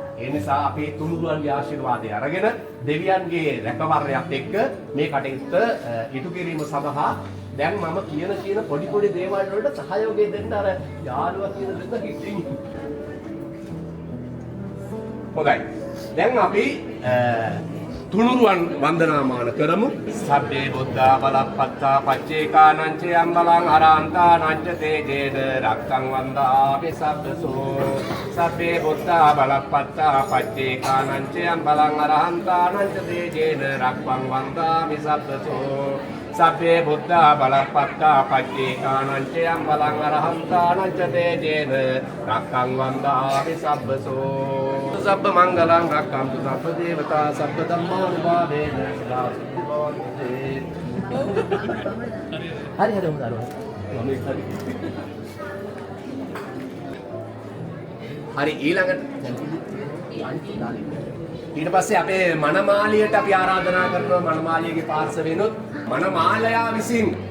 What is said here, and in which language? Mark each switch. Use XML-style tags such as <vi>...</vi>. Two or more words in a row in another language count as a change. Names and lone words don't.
<si>ඒ නිසා අපේ තුනුරුවන්ගේ ආශිර්වාදය අරගෙන දෙවියන්ගේ රැකවරණයත් එක්ක මේ කටයුත්ත ඉටු කිරීම සඳහා දැන් මම කියන පොඩි දේවල් වලට සහයෝගය දෙන්න අර යාළුවා කියන දෙන්න හිටින්. හොඳයි. දැන් අපි තුනුරුවන් වන්දනාමාන කරමු.</si> <pi>සබ්බේ බුද්ධා බලප්පත්තා පච්චේකානං ච අම්බලං අරහන්තානං ච තේජේන රක්ඛං වන්දාමි සබ්බසෝ. සබ්බේ බුද්ධා බලප්පත්තා පච්චේකානං ච අම්බලං අරහන්තානං ච තේජේන රක්ඛං වන්දාමි සබ්බසෝ. සබ්බේ බුද්ධා බලප්පත්තා පච්චේකානං ච අම්බලං අරහන්තානං ච තේජේන රක්ඛං වන්දාමි සබ්බසෝ. සබ්බ මංගලං රක්ඛන්තු සබ්බ දේවතා සබ්බ ධම්මානුභාවේන සදා සිද්ධි භවන්තු.</pi> <si>හරි හරි හරි ඊළඟට ඊට පස්සේ අපේ මනමාලියට අපි ආරාධනා කරනවා මනමාලියගේ පාර්ශවයෙන්ොත් මනමාලයා විසින්</si>